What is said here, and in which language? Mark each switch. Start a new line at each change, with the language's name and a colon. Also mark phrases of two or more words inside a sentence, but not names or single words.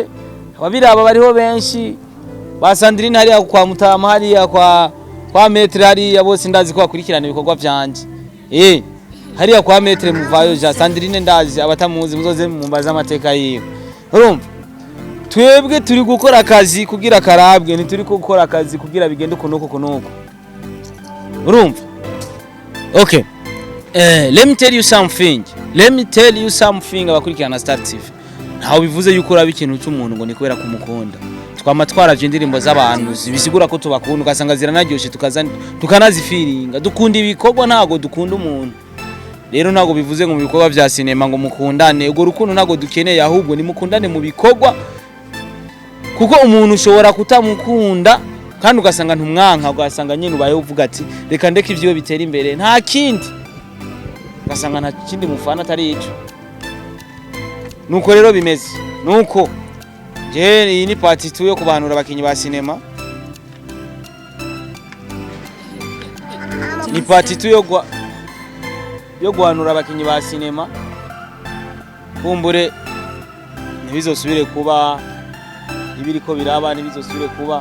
Rundi: Ababiraba bariho benshi, ba Sandrine hariya kwa Mutama, hariya kwa Metre, hariya bose ndazi ko bakurikirana ibikorwa byanje. Hariya kwa Metre muvayo ja Sandrine ndazi, abatamuzi muzoze mumbaza amateka yiwe. Urumva twebwe turi gukora akazi kugira karabwe, ntituri gukora akazi kugira bigende kunuko. Urumva? Okay.
English: Let me tell you something abakurikirana Star TV.
Rundi: Ntaho bivuze yuko urabe ikintu cy'umuntu ngo ni kubera kumukunda. Twama twaraje indirimbo z'abantu bisigura ko tubakunda, ugasanga ziranaryoshye tukanazifiringa. Dukunda ibikorwa ntago dukunda umuntu. Rero ntago bivuze ngo mu bikorwa bya sinema ngo mukundane. Ubwo rukundo ntago dukeneye, ahubwo ni mukundane mu bikorwa, kuko umuntu ushobora kutamukunda kandi ugasanga ntumwanka, ugasanga nyine ubaye uvuga ati reka ndeke ivyo bitera imbere, nta kindi, ugasanga nta kindi mufana atari ico. Nuko rero bimeze, nuko iyi ni part 2 yo kubanura abakinyi ba sinema. Ni part 2 yo guhanura abakinyi ba sinema, kumbure ntibizosubire kuba ibiriko biraba, ntibizosubire kuba.